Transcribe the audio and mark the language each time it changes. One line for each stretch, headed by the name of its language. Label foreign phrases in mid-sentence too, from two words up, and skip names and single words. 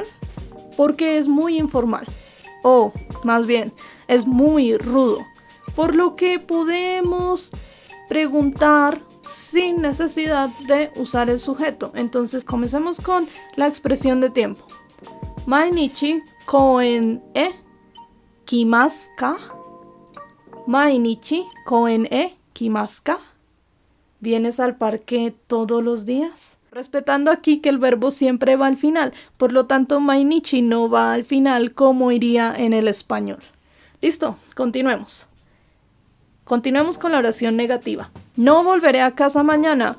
Spanish: Porque es muy informal, o más bien, es muy rudo, por lo que podemos preguntar sin necesidad de usar el sujeto. Entonces comencemos con la expresión de tiempo.
Japanese: 毎日公園へ来ますか? 毎日公園へ来ますか?
Spanish: ¿Vienes al parque todos los días? Respetando aquí que el verbo siempre va al final, por lo tanto mainichi no va al final como iría en el español. Listo, continuemos. Continuemos con la oración negativa. No volveré a casa mañana.